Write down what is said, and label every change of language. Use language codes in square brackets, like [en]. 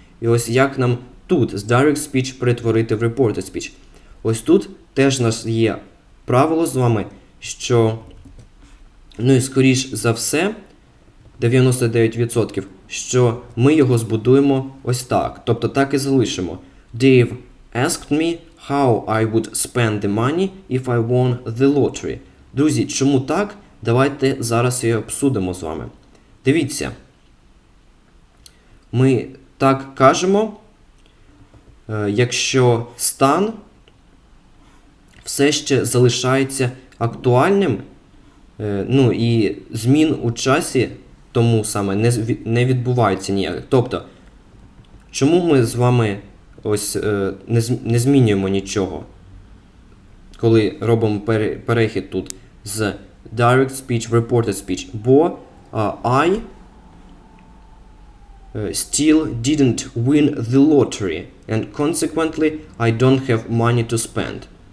[uk] І ось як нам тут з direct speech перетворити в reported speech. Ось тут теж у нас є правило з вами, що, ну і скоріш за все, 99%, що ми його збудуємо ось так. Тобто так і залишимо. [en] Dave asked me how I would spend the money if I won the lottery. [uk] Друзі, чому так? Давайте зараз її обсудимо з вами. Дивіться. Ми так кажемо, якщо стан все ще залишається актуальним, ну і змін у часі тому саме не відбувається ніяк. Тобто, чому ми з вами ось не змінюємо нічого, коли робимо перехід тут з direct speech в reported speech? [en] Бо I still didn't win the lottery and consequently I don't have money to spend.